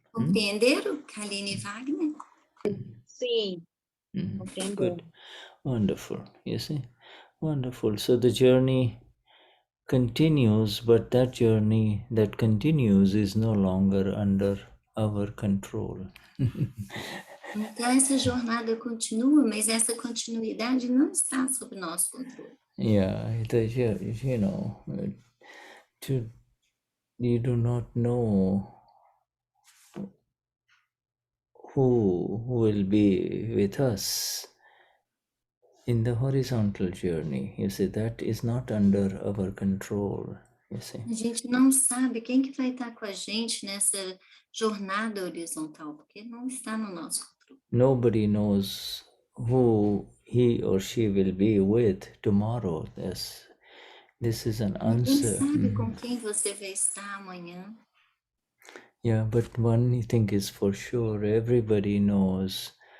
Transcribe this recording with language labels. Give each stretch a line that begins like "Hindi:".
Portuguese: Compreenderam, Kalin e Wagner? Sim. Compreendo.
English: Good. Wonderful. You see? Wonderful. So the journey continues, but that journey that continues is no longer under our control.
Portuguese: Então, essa jornada continua, mas essa continuidade não está sob nosso controle.
English: Yeah, you know, you do not know who will be with us in the horizontal journey. You see, that is not under our control. You see.
Portuguese: A gente não sabe quem que vai estar com a gente nessa jornada horizontal, porque não está no nosso controle.
English: Nobody knows who he or she will be with tomorrow. This is an answer.
Portuguese: Ninguém sabe com quem você vai estar amanhã.
English: Yeah, but one thing is for sure, everybody knows.